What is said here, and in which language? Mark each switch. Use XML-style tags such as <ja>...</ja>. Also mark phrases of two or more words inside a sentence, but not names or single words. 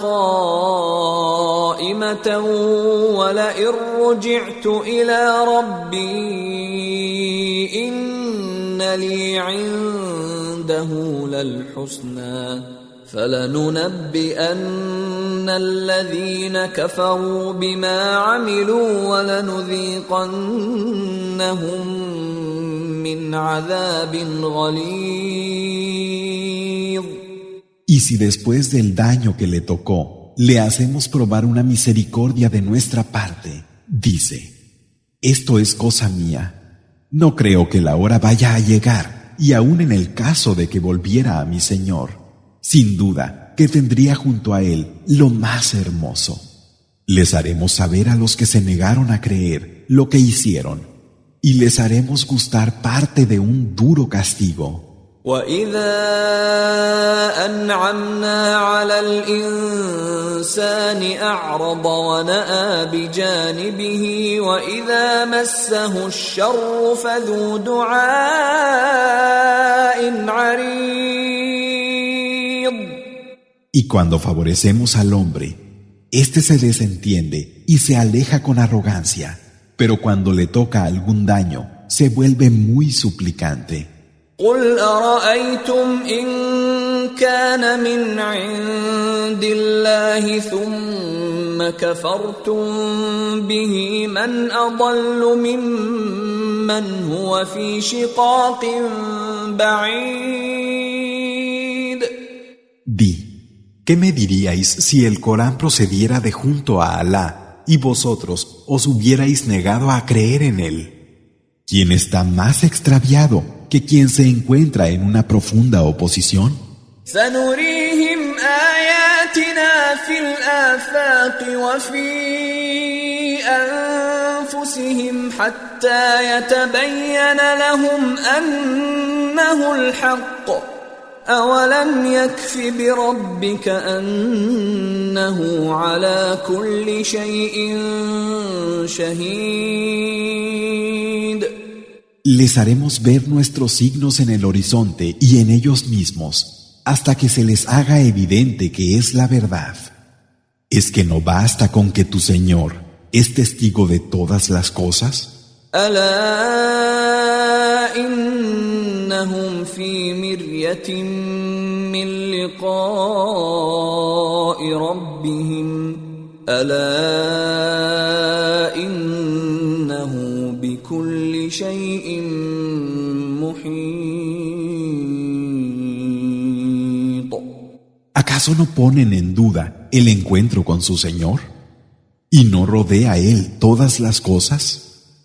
<ar>قائمة ولئن رجعت إلى ربي إن لي عنده للحسنى فلننبئن الذين كفروا بما عملوا ولنذيقنهم من عذاب غليظ.</ar> <es>Y si después del daño que le tocó, le hacemos probar una misericordia de nuestra parte, dice, esto es cosa mía. No creo que la hora vaya a llegar, y aun en el caso de que volviera a mi Señor, sin duda que tendría junto a él lo más hermoso. Les haremos saber a los que se negaron a creer lo que hicieron, y les haremos gustar parte de un duro castigo.</es> <ar>وَإِذَا أَنْعَمْنَا عَلَى الْإِنسَانِ أَعْرَضَ وَنَأَى بِجَانِبِهِ وَإِذَا مَسَّهُ الشَّرُّ فَذُو دُعَاءٍ عَرِيضٍ.</ar> <es>Y cuando favorecemos al hombre, éste se desentiende y se aleja con arrogancia, pero cuando le toca algún daño, se vuelve muy suplicante.</es> <ar>قُلْ أَرَأَيْتُمْ إِنْ كَانَ مِنْ عِنْدِ اللَّهِ ثُمَّ كَفَرْتُمْ بِهِ مَنْ أَضَلُّ مِمَّنْ هُوَ فِي شِقَاقٍ بَعِيدٍ.</ar> <es>Di, ¿qué me diríais si el Corán procediera de junto a Alá y vosotros os hubierais negado a creer en él? ¿Quién está más extraviado que quien se encuentra en una profunda oposición?</es> <ar>سنريهم آياتنا في الآفاق وفي أنفسهم حتى يتبين لهم أنه الحق أولم يكف بربك أنه على كل شيء شهيد</ar> <es>Les haremos ver nuestros signos en el horizonte y en ellos mismos, hasta que se les haga evidente que es la verdad. ¿Es que no basta con que tu Señor es testigo de todas las cosas?</es> <ar>ألا إنهم في مرية من لقاء ربهم ألا إنه بكل شيء محيط.</ar> <es>¿Acaso no ponen en duda el encuentro con su Señor? ¿Y no rodea Él todas las cosas?</es>